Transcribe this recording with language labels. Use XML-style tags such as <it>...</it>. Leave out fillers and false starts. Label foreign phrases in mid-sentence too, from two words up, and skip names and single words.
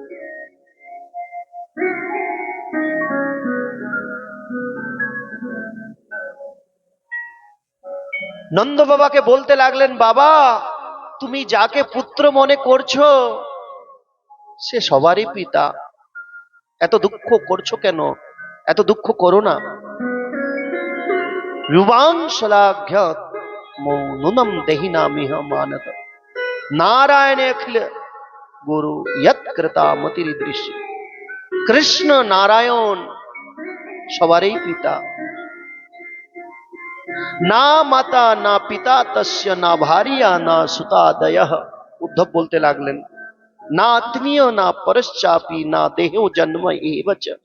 <bn>নন্দ বাবাকে বলতে লাগলেন, বাবা, তুমি যাকে পুত্র মনে করছো সে সবারই পিতা, এত দুঃখ করছো কেন? এত দুঃখ করো না।</bn> <sa>युवां श्लाघ्य नुनम देहिनामिह मानद नारायण अखिल गुरु यत्कृता मतिदृश्य।</sa> <bn>কৃষ্ণ নারায়ণ সবারই পিতা,</bn> <sa>না মাতা না পিতা তস্য না ভারিয়া না সুতাদয়ঃ।</sa> <bn>উদ্ধব বলতে লাগলেন,</bn> <sa>না আত্মীয় না পরশ্চাপি না দেহ জন্ম এবচ।</sa>